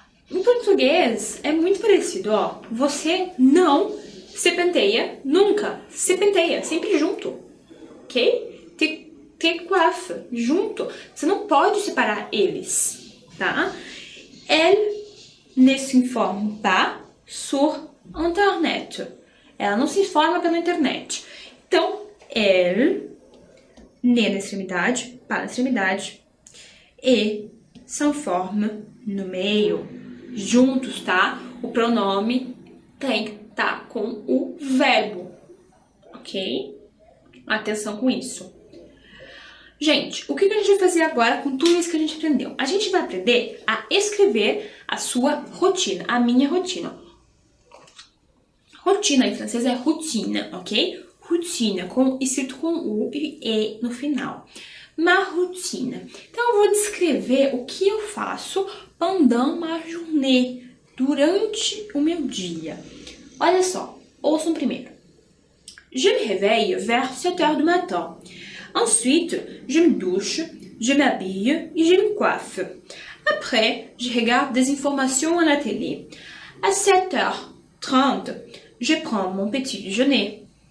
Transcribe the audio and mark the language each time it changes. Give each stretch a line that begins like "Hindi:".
Portuguese: Em português é muito parecido, ó. Você não se penteia nunca. Se penteia, sempre junto, ok? Te coiffe, junto. Você não pode separar eles, tá?
French: Elle ne s'informe pas sur internet.
Portuguese: Ela não se informa pela internet. Então, elle, ne na extremidade, pas na extremidade, e s'informe no meio, juntos, tá? O pronome tem que estar com o verbo, ok? Atenção com isso. Gente, o que a gente vai fazer agora com tudo isso que a gente aprendeu? A gente vai aprender a escrever a sua rotina, a minha rotina. Rotina em francês é routine, ok? Routine, escrito com U e E no final. Ma routine. Então, eu vou descrever o que eu faço pendant ma journée, durante o meu dia. Olha só, ouçam primeiro.
French: Je me réveille vers 7 heures du matin. Ensuite, je me douche, je m'habille et je me coiffe. Après, je regarde des informations à la télé. À 7h30, je prends mon petit déjeuner.